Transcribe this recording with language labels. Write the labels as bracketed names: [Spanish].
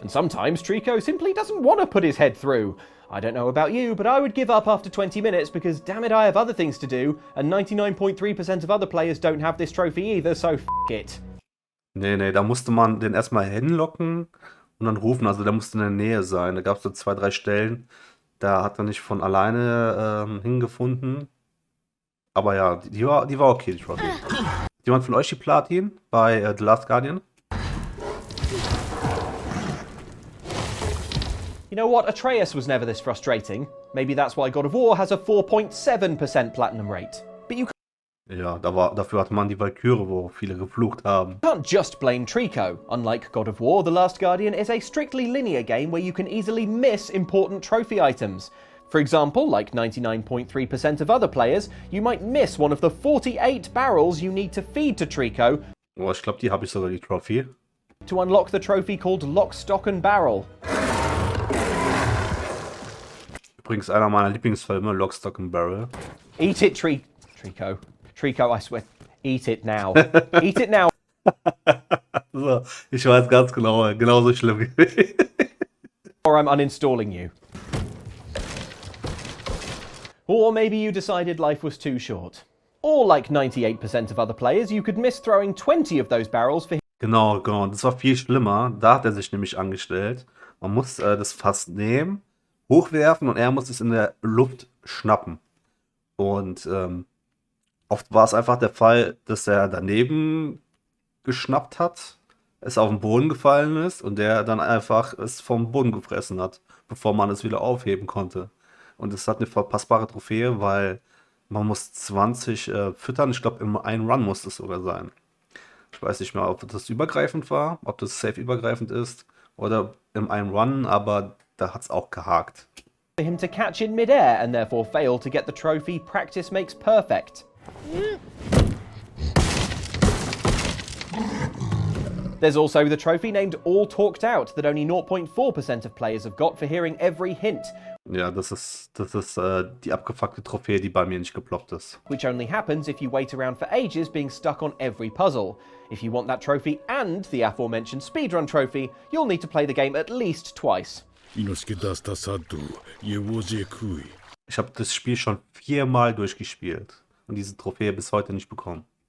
[English] And sometimes Trico simply doesn't want to put his head through. I don't know about you, but I would give up after 20 minutes because damn it, I have other things to do, and 99.3% of other players don't have this trophy either, so f*** it. [German] Nee, da musste man den erstmal hinlocken und dann rufen. Also der musste in der Nähe sein. Da gab es so 2, 3 Stellen. Da hat er nicht von alleine hingefunden. Aber ja, die war okay, die Trophy. Jemand von euch die Platin bei The Last Guardian? [English] You know what? Atreus was never this frustrating. Maybe that's why God of War has a 4.7% platinum rate. But you [German] Ja, dafür hatte man die Valkyrie, wo viele geflucht haben. [English] can't just blame Trico. Unlike God of War, The Last Guardian is a strictly linear game where you can easily miss important trophy items. For example, like 99.3% of other players, you might miss one of the 48 barrels you need to feed to Trico [German] Oh, ich glaube, die habe ich sogar, die Trophy. [English] to unlock the trophy called Lock, Stock and Barrel. [German] Übrigens einer meiner Lieblingsfilme, Lock, Stock and Barrel. [English] Eat it, Trico. Trico, I swear. Eat it now. Eat it now. [German] So, ich weiß ganz genau, genauso schlimm gewesen. [English] Or I'm uninstalling you. Or maybe you decided life was too short. Or like 98% of other players, you could miss throwing 20 of those barrels for [German] Genau, das war viel schlimmer. Da hat er sich nämlich angestellt. Man muss das Fass nehmen, hochwerfen und er muss es in der Luft schnappen. Und oft war es einfach der Fall, dass er daneben geschnappt hat es auf den Boden gefallen ist und der dann einfach es vom Boden gefressen hat, bevor man es wieder aufheben konnte. Und es hat eine verpassbare Trophäe, weil man muss 20 füttern. Ich glaube, im einen Run muss es sogar sein. Ich weiß nicht mehr, ob das übergreifend war, ob das safe übergreifend ist oder im einen Run, aber da hat es auch gehakt. [English] For him to catch in midair and therefore fail to get the trophy, practice makes perfect. There's also the trophy named All Talked Out that only 0.4% of players have got for hearing every hint, [German] Ja, das ist die abgefuckte Trophäe, die bei mir nicht geploppt ist. [English] which only happens if you wait around for ages being stuck on every puzzle. If you want that trophy and the aforementioned speedrun trophy, you'll need to play the game at least twice. [German] Ich habe das Spiel schon 4-mal durchgespielt und diese Trophäe bis heute nicht bekommen.